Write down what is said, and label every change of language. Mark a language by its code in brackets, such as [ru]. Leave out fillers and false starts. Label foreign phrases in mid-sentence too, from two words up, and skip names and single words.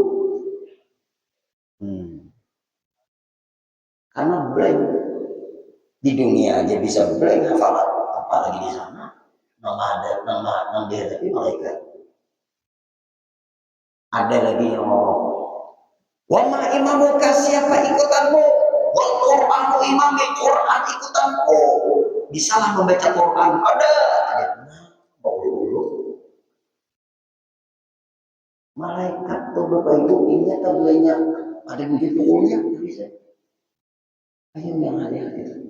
[id] Karena blank di dunia aja bisa blank hafalan, apalagi di sana nama dihadapi malaikat. Ada lagi yang ngomong, [ar] وما إمامك, [id] siapa ikutanmu, [ar] والقرآن إمامي, [id] Quran ikutanku. Bisalah membaca Quran, ada. Malaikat tuh Bapak Ibu ini atau banyak ada begitu umumnya bisa. Ayo yang hati-hati.